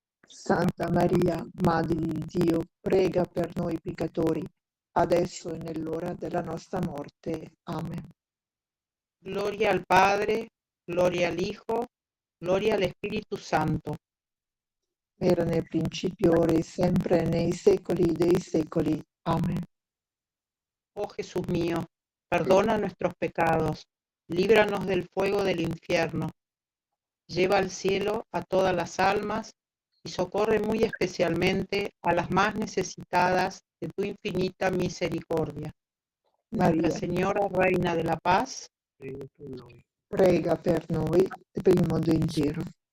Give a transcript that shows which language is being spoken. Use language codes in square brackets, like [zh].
[it] Santa Maria, Madre di Dio, prega per noi peccatori, adesso e nell'ora della nostra morte. Amen. [es] Gloria al Padre, gloria al Hijo, gloria al Espíritu Santo. [it] Era nel principio, ora e sempre, nei secoli dei secoli. Amen. [es] Oh Jesús mío, perdona nuestros pecados, líbranos del fuego del infierno, lleva al cielo a todas las almas y socorre muy especialmente a las más necesitadas de tu infinita misericordia. [it] Maria, [es] Nuestra Señora Reina de la Paz, [it] prega per noi, per il mondo intero.